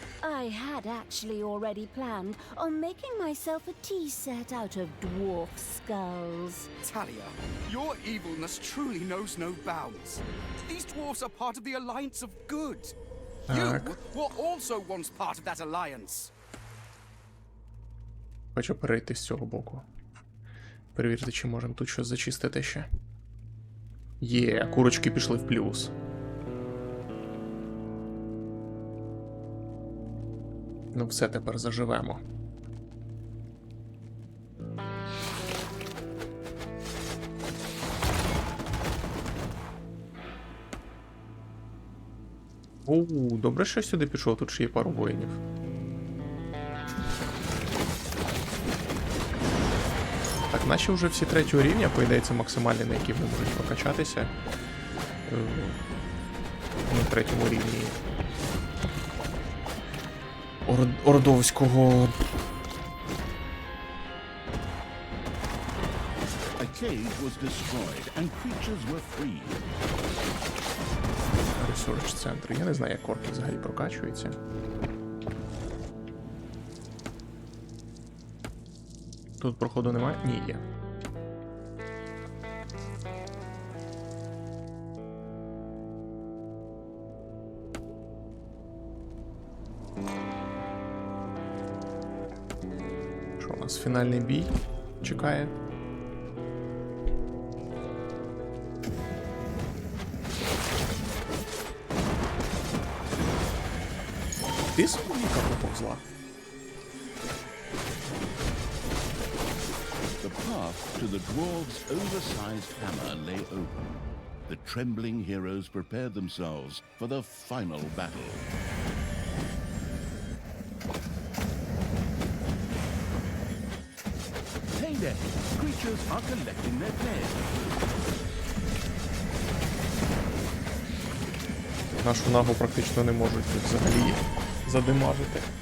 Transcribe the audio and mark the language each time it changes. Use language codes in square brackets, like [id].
[en] I had actually already planned on making myself a tea set out of dwarf skulls. Talia, your evilness truly knows no bounds. These dwarves are part of the Alliance of Good. You were also once part of that alliance. [uk] Хочу перейти з цього боку. Перевірити, чи можемо тут щось зачистити ще. Є, курочки пішли в плюс. Ну все, тепер заживемо. Оу, добре, що я сюди пішов, тут ще є пару воїнів. Так, наче вже всі 3-го рівня, по ідеї, це максимальний, на який вони можуть прокачатися. На 3-му рівні ордовського. [en] A cave was destroyed and creatures were freed. [uk] Ресурс центр. Я не знаю, як орки взагалі прокачуються. Тут проходу немає? Ні, є. Що у нас? Фінальний бій чекає. Ти сумніка поповзла? [en] The path to the dwarves' oversized hammer lay open. The trembling heroes prepared themselves for the final battle. Payday! Creatures are collecting their dead. [uk] Нашу нагу практично не можуть взагалі задимажити.